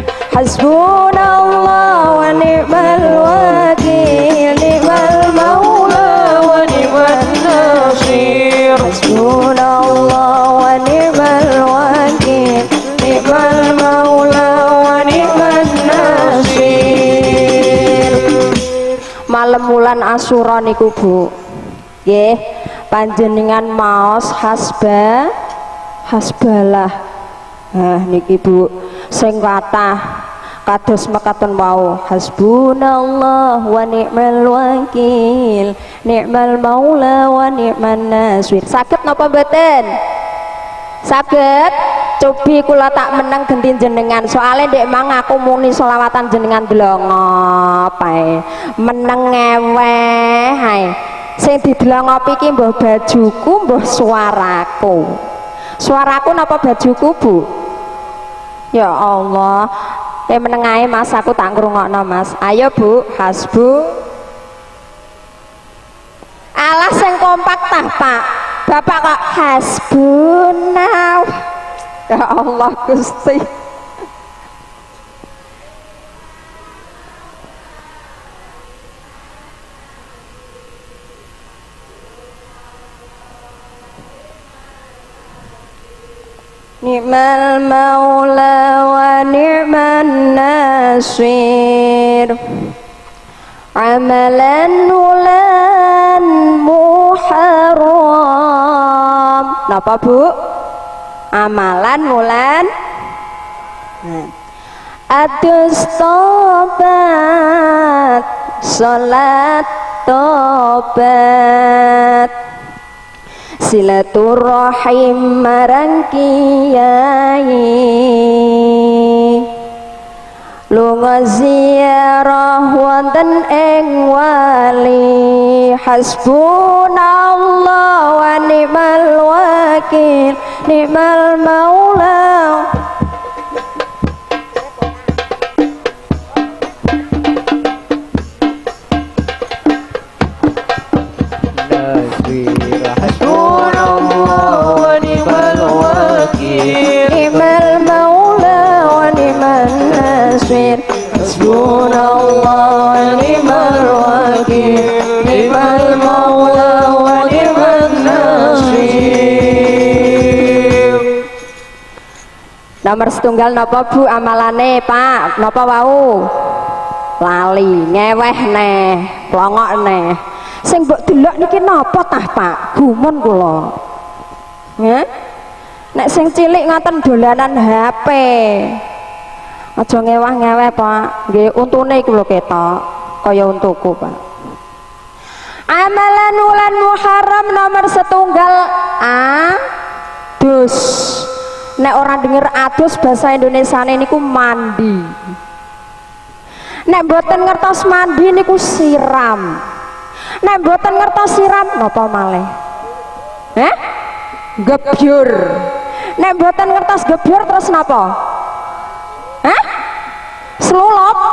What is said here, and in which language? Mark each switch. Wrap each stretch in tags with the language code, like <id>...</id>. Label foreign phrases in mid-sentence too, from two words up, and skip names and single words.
<ar>حسبنا الله ونعم الوكيل، نعم المولى ونعم النصير. حسبنا الله ونعم الوكيل، نعم المولى ونعم النصير.</ar> <jv>Malam bulan Asyura niku Bu nggih panjenengan maos hasbalah. Nah niki Bu sing kathah kados mekaten wau,</jv> <ar>حسبنا الله ونعم الوكيل، نعم المولى ونعم النصير.</ar> <jv>Saged napa mboten? Saged. Cobi kula tak meneng genti jenengan, soalnya ndek mang aku muni selawatan jenengan delongop ae. Meneng ngeweh ae. Sing didelongop iki mbah bajuku, mbah suaraku. Suaraku napa bajuku, Bu?</jv> <ar>يا الله.</ar> <jv>Meneng ae Mas, aku tak ngrungokno Mas. Ayo Bu, hasbu. Alah sing kompak tah Pak. Bapak kok hasbunah.</jv> <ar>يا الله</ar> <jv>Gusti.</jv> <ar>نعم المولى ونعم النصير.</ar> <jv>Amalan wulan muharram. Napa Bu? Amalan wulan adus tobat, salat tobat, silaturahim marang kiai, lunga ziarah wonten ing wali.</jv> <ar>حسبنا الله ونعم الوكيل، نعم المولى. حسبنا الله ونعم الوكيل، نعم المولى ونعم النصير. حسبنا الله ونعم الوكيل، نعم المولى ونعم النصير.</ar> <jv>Nomor setunggal napa Bu amalane Pak? Napa wau? Lali, ngeweh neh, plongok neh. Sing mbok delok niki napa tah Pak? Gumun kula. Nggih. Nek sing cilik ngoten dolanan HP. Aja ngewah-ngeweh Pak. Nggih untune iku lho ketok, kaya untuku Pak. Amalan wulan Muharram nomor setunggal adus. Nek</jv> <id>orang denger</id> <jv>adus bahasa Indonesiane niku mandi. Nek mboten ngertos mandi niku siram. Nek mboten ngertos siram napa malih? Gebyur. Nek mboten ngertos gebyur terus napa? Slulop.</jv>